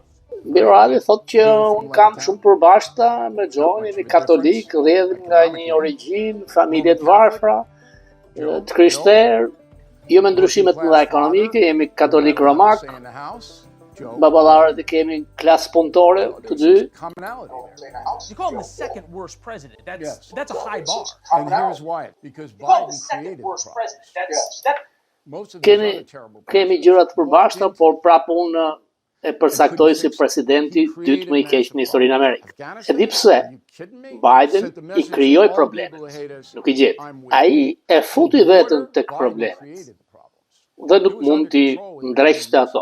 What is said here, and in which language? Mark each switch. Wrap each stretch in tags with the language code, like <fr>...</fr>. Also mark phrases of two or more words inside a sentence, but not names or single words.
<sq>Bill O'Reilly thotë që unë kam shumë përbashkëta me John, jemi katolik, rrjedh nga një origjinë, familje të varfra, të krishterë, jo me ndryshimet mëdha ekonomike, jemi katolik romak, baballarët e kemi klasë punëtore të dy.</sq> <en>You call him the second worst president. That's a high bar. And here's why. Because Biden created the problem.</en> <sq>Kemi gjëra të përbashkëta, por prapë unë e përcaktoj si presidenti dytë më I keq në historinë e Amerikës. E di pse? Biden I krijoi problemet, nuk I gjet. Ai e futi veten tek problemet. Dhe nuk mund t'i ndreqte ato.</sq>